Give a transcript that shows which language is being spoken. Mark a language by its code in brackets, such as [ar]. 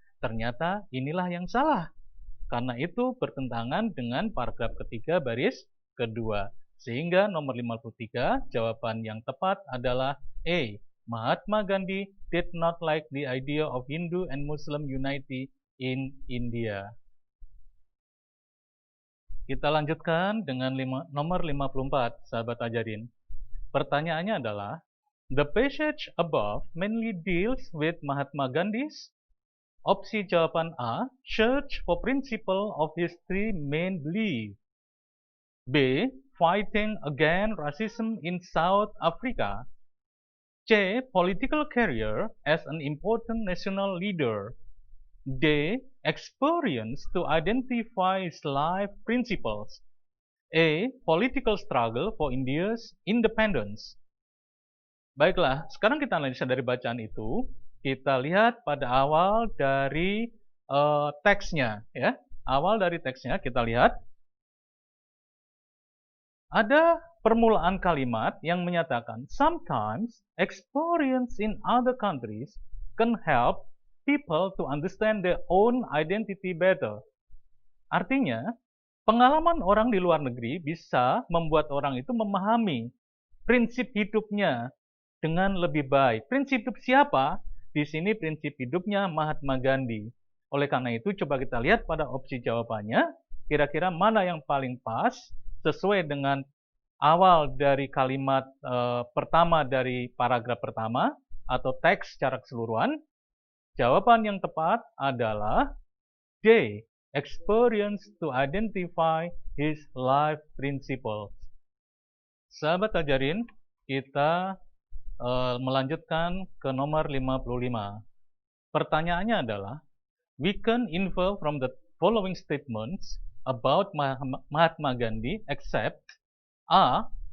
[id] Ternyata inilah yang salah. Karena itu bertentangan dengan paragraf ketiga baris kedua. Sehingga nomor 53 jawaban yang tepat adalah A. [en] Mahatma Gandhi did not like the idea of Hindu and Muslim unity in India. [id] Kita lanjutkan dengan nomor 54, sahabat ajarin. Pertanyaannya adalah, [en] the passage above mainly deals with Mahatma Gandhi's. [id] Opsi jawaban [en] A, search for principle of his three main beliefs. B, fighting against racism in South Africa. C, political career as an important national leader. D, experience to identify his life principles. A, political struggle for India's independence. [id] Baiklah, sekarang kita analisa dari bacaan itu. Kita lihat pada awal dari teksnya, ya. Awal dari teksnya kita lihat ada permulaan kalimat yang menyatakan [en] sometimes experience in other countries can help people to understand their own identity better. [id] Artinya, pengalaman orang di luar negeri bisa membuat orang itu memahami prinsip hidupnya dengan lebih baik. Prinsip hidup siapa? Di sini prinsip hidupnya Mahatma Gandhi. Oleh karena itu, coba kita lihat pada opsi jawabannya, kira-kira mana yang paling pas sesuai dengan awal dari kalimat pertama dari paragraf pertama atau teks secara keseluruhan. Jawaban yang tepat adalah D. [en] Experience to identify his life principles. [id] Sahabat ajarin, kita melanjutkan ke nomor 55. Pertanyaannya adalah, [en] we can infer from the following statements about Mahatma Gandhi except A.